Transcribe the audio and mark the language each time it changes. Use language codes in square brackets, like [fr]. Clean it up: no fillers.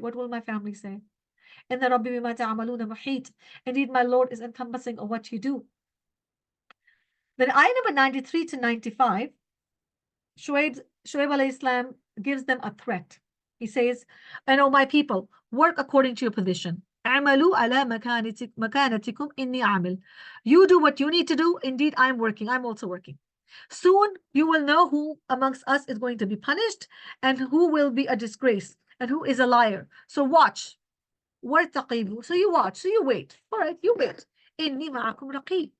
[en] What will my family say?" [ar] إِنَّ رَبِّي بِمَا تَعْمَلُونَ مُحِيطٌ. [en] Indeed, my Lord is encompassing of what you do. Then ayah number 93 to 95, Shuaib alayhi salam gives them a threat. He says, "And O my people, work according to your position. [ar] اعملوا على مكانتكم إني عامل." [en] You do what you need to do. Indeed, I'm working. I'm also working. Soon you will know who amongst us is going to be punished and who will be a disgrace and who is a liar. So watch. وَارْتَقِبُوا. So you watch. So you wait. All right, you wait. [ar] إِنِّي مَعَكُمْ رَقِيبٌ.